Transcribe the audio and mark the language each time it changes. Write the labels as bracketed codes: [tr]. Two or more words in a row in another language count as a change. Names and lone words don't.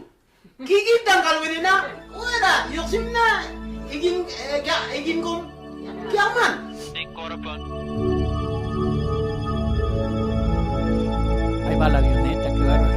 [es] Kiki tanggal wenena, ora yoksimna igin kum kiaman. Ahí va la avioneta, qué bárbaro.